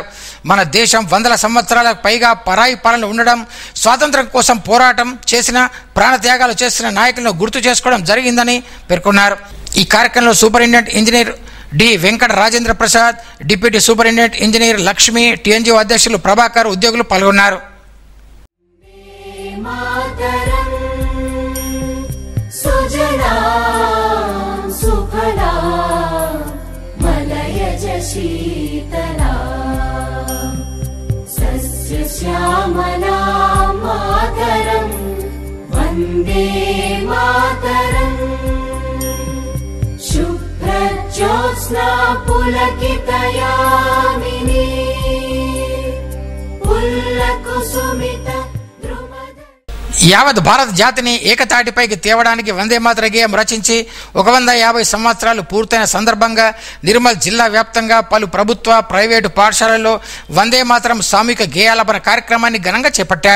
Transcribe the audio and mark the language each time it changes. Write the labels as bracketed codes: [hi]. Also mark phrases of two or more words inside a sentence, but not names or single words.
[te] మన దేశం 100 సంవత్సరాలకు పైగా పరాయి పాలన ఉండడం, స్వాతంత్ర్యం కోసం పోరాటం చేసిన, ప్రాణత్యాగాలు చేసిన నాయకులను గుర్తు చేసుకోవడం జరిగిందని పేర్కొన్నారు. ఈ కార్యక్రమంలో సూపరింటెండెంట్ ఇంజనీర్ డి వెంకట రాజేంద్ర ప్రసాద్, డిప్యూటీ సూపరింటెండెంట్ ఇంజనీర్ లక్ష్మి, టీఎన్జీఓ అధ్యక్షులు ప్రభాకర్, ఉద్యోగులు పాల్గొన్నారు. [sa] मातरं सुजला सुफला मलयज शीतला सस्यश्यामला मातरं वन्दे मातरं शुभ्रज्योत्स्ना पुलकितयामिनी पुल्लकुसुमित [te] యావత్ భారత జాతిని ఏకతాటిపైకి తేవడానికి వందే మాతర గేయం రచించి 150 సంవత్సరాలు పూర్తయిన సందర్భంగా నిర్మల్ జిల్లా వ్యాప్తంగా పలు ప్రభుత్వ, ప్రైవేటు పాఠశాలల్లో వందే మాతరం సామూహిక గేయాలపన కార్యక్రమాన్ని ఘనంగా చేపట్టారు.